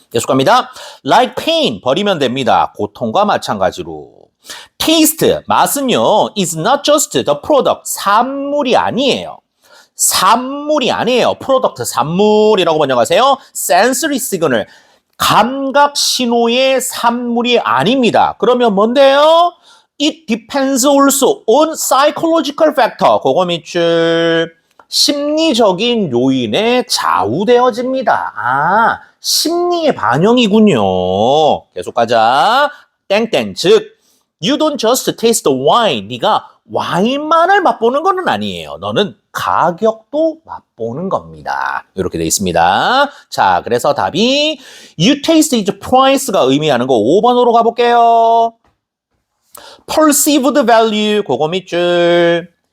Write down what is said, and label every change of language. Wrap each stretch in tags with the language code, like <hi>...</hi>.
<ko>계속 갑니다.</ko> <en>Like pain.</en> <ko>버리면 됩니다. 고통과 마찬가지로. Taste. 맛은요.</ko> <en>is not just the product.</en> <ko>산물이 아니에요. 산물이 아니에요. 프로덕트 산물이라고 번역하세요.</ko> <en>sensory signal.</en> <ko>감각 신호의 산물이 아닙니다. 그러면 뭔데요?</ko> <en>It depends also on psychological factor.</en> <ko>그거 밑줄 심리적인 요인에 좌우되어집니다. 아, 심리의 반영이군요. 계속 가자. 땡땡. 즉,</ko> <en>you don't just taste the wine.</en> <ko>네가 와인만을 맛보는 건 아니에요. 너는 가격도 맛보는 겁니다. 이렇게 돼 있습니다. 자, 그래서 답이</ko> <en>you taste is price</en> <ko>가 의미하는 거 5번으로 가볼게요.</ko> <en>perceived value,</en> <ko>그거 밑줄.</ko>